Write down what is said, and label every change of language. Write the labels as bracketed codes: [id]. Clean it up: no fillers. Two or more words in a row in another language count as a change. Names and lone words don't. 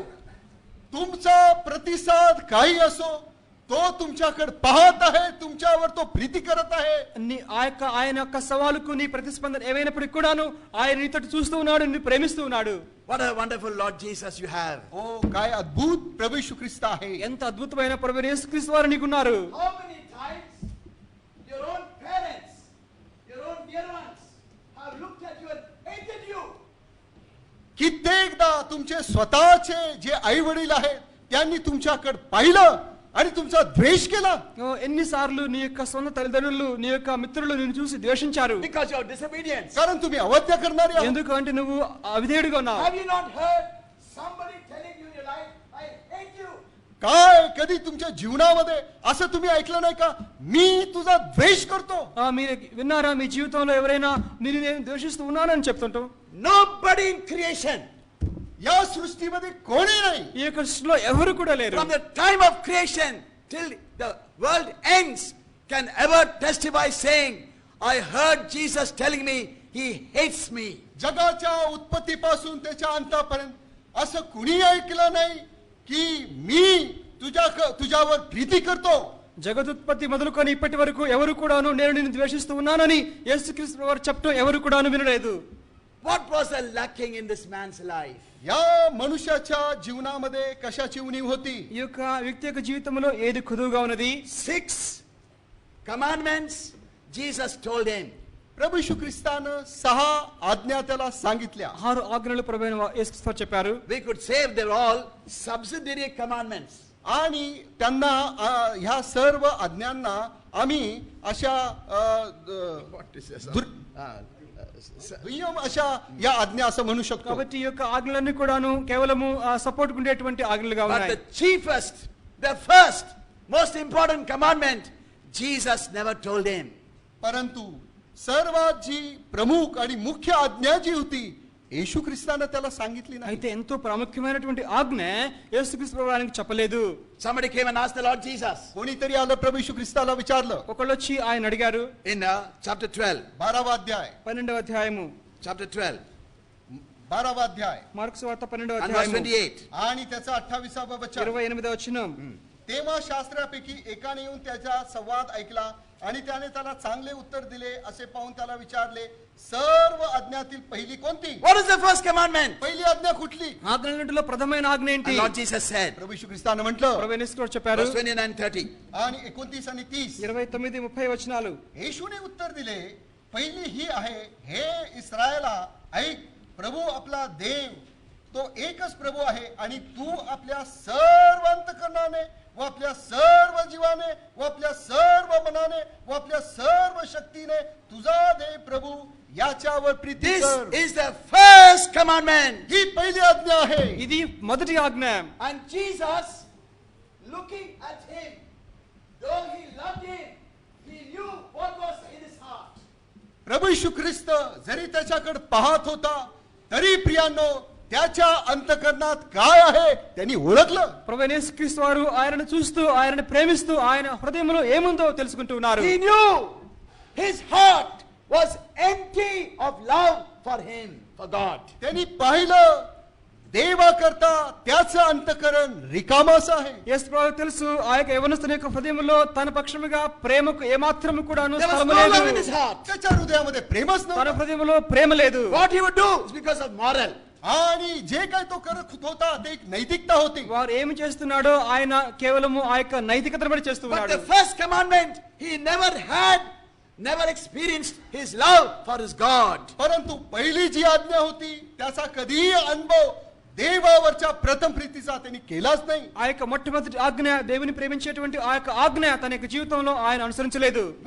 [mr] तुमचा प्रतिसाद काही असो, तो तुमच्याकडे पाहत आहे, तुमच्यावर तो प्रीती करत आहे. [te] ఆయన యొక్క సవాలుకు నీ ప్రతిస్పందన ఏమైనప్పటికీ కూడాను ఆయన నీతోటి చూస్తూ ఉన్నాడు, నిన్ను ప్రేమిస్తూ ఉన్నాడు. [en] What a wonderful Lord Jesus you have. [mr] ओ, काय अद्भुत प्रभू यीशु ख्रिस्त आहे. [te] ఎంత అద్భుతమైన ప్రభువైన యేసుక్రీస్తు వారు నీకున్నారు. [en] How many times your own parents, your own dear ones have looked at you and hated you? [mr] कित्येकदा तुमचे स्वतःचे जे आई वडील आहेत त्यांनी तुमच्याकडे पाहिलं आणि तुमचा द्वेष केला. [te] ఎన్నిసార్లు నీ యొక్క సొంత తల్లిదండ్రులు నీ యొక్క మిత్రులు నిన్ను చూసి ద్వేషించారు. [en] Because you are disobedience. [mr] कारण तुम्ही अवज्ञा करणारे आहात. [te] ఎందుకు అంటే నువ్వు అవిధేయుడిగా ఉన్నావు. [en] Have you not heard somebody telling you in your life, I hate you? [mr] काय कधी तुमच्या जीवनामध्ये असं तुम्ही ऐकलं नाही का, मी तुझा द्वेष करतो? [te] మీరు విన్నారా మీ జీవితంలో ఎవరైనా నిన్ను నేను ద్వేషిస్తూ ఉన్నానని చెప్తుంటూ? [en] Nobody in creation, [mr] या सृष्टीमध्ये कोणी नाही. [te] ఈ యొక్క సృష్టిలో ఎవరు కూడా లేరు. [en] from the time of creation till the world ends, can ever testify saying, I heard Jesus telling me he hates me. [mr] जगाच्या उत्पत्तीपासून त्याच्या अंतापर्यंत असं कुणी ऐकलं नाही की मी तुझ्यावर प्रीती करतो. [te] జగదుత్పత్తి మొదలుకొని ఇప్పటి వరకు ఎవరు కూడాను నేను నిన్ను ద్వేషిస్తూ ఉన్నానని యేసుక్రీస్తు వారు చెప్పడం ఎవరు కూడాను వినలేదు. [en] What was the lacking in this man's life? [mr] या मनुष्याच्या जीवनामध्ये कशाची उणीव होती? [te] ఈ యొక్క వ్యక్తి యొక్క జీవితంలో ఏది కుదువుగా ఉన్నది? [en] 6 commandments Jesus told him. [mr] प्रभू येशू ख्रिस्तानं 6 आज्ञा त्याला सांगितल्या. [te] 6 ఆజ్ఞలు ప్రభువైన యేసుక్రీస్తు వారు చెప్పారు. [en] We could say they're all subsidiary commandments. [mr] आणि त्यांना ह्या सर्व आज्ञांना आम्ही अशा दुय्यम अशा या आज्ञा असं म्हणू शकतो. [te] కాబట్టి ఈ యొక్క ఆజ్ఞలన్నీ కూడాను కేవలము సపోర్ట్ ఉండేటువంటి ఆజ్ఞలుగా [en] But [te] ఉన్నాయి. [en] the chiefest, the first, most important commandment, Jesus never told him. [mr] परंतु सर्वात जी प्रमुख आणि मुख्य आज्ञा जी होती येशू ख्रिस्तानं त्याला सांगितली नाही. [te] అయితే ఎంతో ప్రాముఖ్యమైనటువంటి ఆజ్ఞ యేసుక్రీస్తు ప్రభువు ఆయనకి చెప్పలేదు. [en] Somebody came and asked the Lord Jesus [mr] कोणीतरी आलं प्रभू येशू ख्रिस्ताला विचारलं. [te] ఒకళ్ళు వచ్చి ఆయన అడిగారు. [en] in chapter 12. [mr] 12వ अध्याय [te] 12వ అధ్యాయము [en] Chapter 12 [mr] 12వ अध्याय [te] మార్కు సువార్త 12వ [en] and verse [te] అధ్యాయము [en] 28. [mr] आणि त्याचा 28वा वचन. [te] 28వ వచనం. [mr] तेव्हा शास्त्रापैकी एकाने येऊन त्याचा संवाद ऐकला आणि त्याने त्याला चांगले उत्तर दिले. असे पाहून त्याला विचारले, सर्व आज्ञातील पहिली कोणती? [en] What is the first commandment? [mr] पहिली आज्ञा कुठली? [te] ఆజ్ఞలన్నిటిలో ప్రథమైన ఆజ్ఞ ఏంటి? [en] And Lord Jesus said, [mr] प्रभू येशू ख्रिस्तानं म्हटलं [te] ప్రభువైన యేసు క్రీస్తు చెప్పారు. [en] verse 29 30. [mr] आणि 29 आणि 30. [te] 29 30 వచనాలు. [mr] येशूने उत्तर दिले, पहिली ही आहे, हे इस्रायला ऐक, प्रभू आपला देव तो एकच प्रभू आहे आणि तू आपल्या सर्व अंतकरणाने व आपल्या सर्व जीवाने व आपल्या सर्व मनाने व आपल्या सर्व शक्तीने तुझा देव प्रभू याच्यावर प्रीती [en] This [mr] कर. [en] is the first commandment. [mr] ही पहिली आज्ञा आहे. [te] ఇది మొదటి ఆజ్ఞ. [en] And Jesus, looking at him, though he loved him, he knew what was in his heart. [mr] प्रभू येशू ख्रिस्त जरी त्याच्याकडे पाहत होता तरी प्रियांनो त्याच्या अंतकरणात काय आहे त्यांनी ओळखलं. [te] ప్రభువైన యేసుక్రీస్తు వారు ఆయనను చూస్తూ ఆయనను ప్రేమిస్తూ ఆయన హృదయంలో ఏముందో తెలుసుకుంటూ ఉన్నారు. [en] He knew his heart was empty of love for him, for God. [mr] त्यांनी पाहिलं देवाकरता त्याचं अंतकरण रिकामास आहे. [te] యేసు ప్రభువు తెలుసు ఆ యొక్క యవనస్తుని యొక్క హృదయంలో తన పక్షముగా ప్రేమకు ఏమాత్రము కూడాను [en] There was [te] స్థలము [en] no love in [te] లేదు. [en] his heart. [mr] त्याच्या हृदयामध्ये प्रेमच [te] తన [mr] नव्हतं. [te] హృదయంలో ప్రేమ లేదు. [en] What he would do is because of moral. [mr] आणि जे काही तो करत होता ते एक नैतिकता होती. [te] వారు ఏమి చేస్తున్నాడో ఆయన కేవలము ఆ యొక్క నైతికతను బట్టి చేస్తూ [en] But [te] ఉన్నాడు. [en] the first commandment, he never experienced his love for his God. [mr] परंतु पहिली जी आज्ञा होती त्याचा कधीही अनुभव देवावरच्या प्रथम प्रीतीचा त्यांनी केलाच नाही. [te] ఆ యొక్క మొట్టమొదటి ఆజ్ఞ దేవుని ప్రేమించేటువంటి ఆ యొక్క ఆజ్ఞ తన యొక్క జీవితంలో ఆయన అనుసరించలేదు.